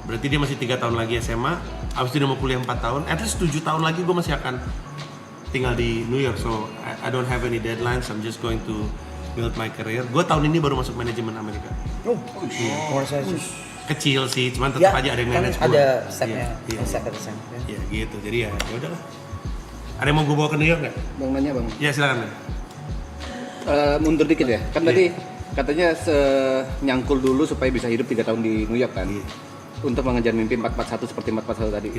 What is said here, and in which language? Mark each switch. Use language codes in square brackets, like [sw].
[id] Berarti dia masih 3 tahun lagi SMA. Abis itu dia mau kuliah 4 tahun. [en] At least [id] 7 tahun lagi gue masih akan tinggal di New York. [en] So I don't have any deadlines. I'm just going to build my career. [id] Gue tahun ini baru masuk manajemen Amerika. Kecil sih, cuman tetap aja ada yang manage gue. Ada stepnya, Iya. step. Iya gitu. Jadi ya udahlah. Ada yang mau gue bawa ke New York nggak? Bang nanya bang. Ya silakan. Mundur dikit ya, kan tadi katanya nyangkul dulu supaya bisa hidup 3 tahun di New York kan, untuk mengejar mimpi 441 seperti 441 tadi.